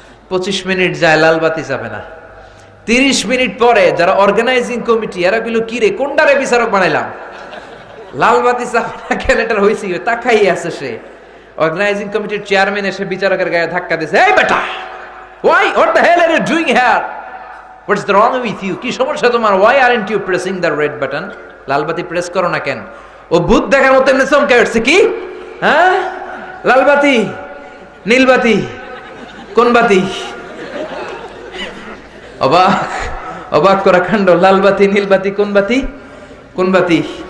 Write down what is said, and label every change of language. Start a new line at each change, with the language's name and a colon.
Bangla: 25 minute যায়, লালবাতি চাপে না। 30 মিনিট পরে যারা অর্গানাইজিং কমিটি, এরা বলল, কি রে, কোনটারে বিচারক বানাইলাম? লালবাতি চাপে না কেন, এটার হয়েছে তাকাই আছে সে। অর্গানাইজিং কমিটির চেয়ারম্যান এসে বিচারকের গায়ে ধাক্কা দিয়েছে, এই বেটা,
English: why, what the hell are you doing here? What's the wrong with you?
Bangla: কি সমস্যা তোমার?
English: Why aren't you pressing the red button?
Bangla: লালবাতি press করো না কেন? ও ভূত দেখার মতো এমনি চমকে উঠছে, কি হ্যাঁ, লালবাতি, নীলবাতি, কোন বাতি? অবাক অবাক করা কাণ্ড। লালবাতি, নীলবাতি, কোন বাতি? কোন বাতি?